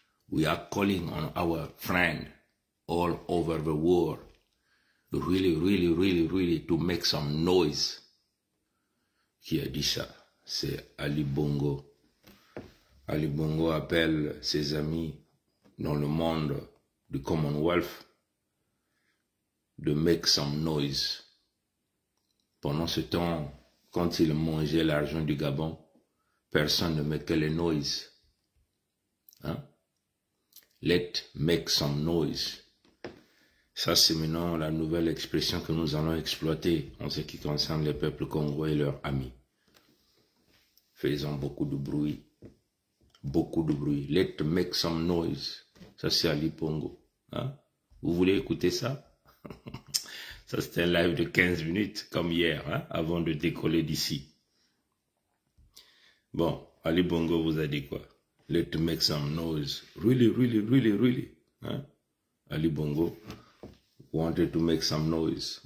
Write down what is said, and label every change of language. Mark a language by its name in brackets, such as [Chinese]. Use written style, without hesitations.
[English] We are calling on our friend all over the world to really to make some noise. [French] Qui a dit ça? C'est Ali Bongo. Ali Bongo appelle ses amis dans le monde du Commonwealth de [English] make some noise. [French] Pendant ce temps, quand il mangeait l'argent du Gabon, personne ne mettait les noise. Hein? [English] Let make some noise. [French] Ça, c'est maintenant la nouvelle expression que nous allons exploiter en ce qui concerne les peuples congolais et leurs amis. Faisons beaucoup de bruit. Beaucoup de bruit. [English] Let make some noise. [French] Ça, c'est Ali Bongo. Hein? Vous voulez écouter ça? Ça, c'était un live de 15 minutes, comme hier, hein, avant de décoller d'ici. Bon, Ali Bongo vous a dit quoi? [English] Let make some noise. Really. Hein? Ali Bongo wanted to make some noise.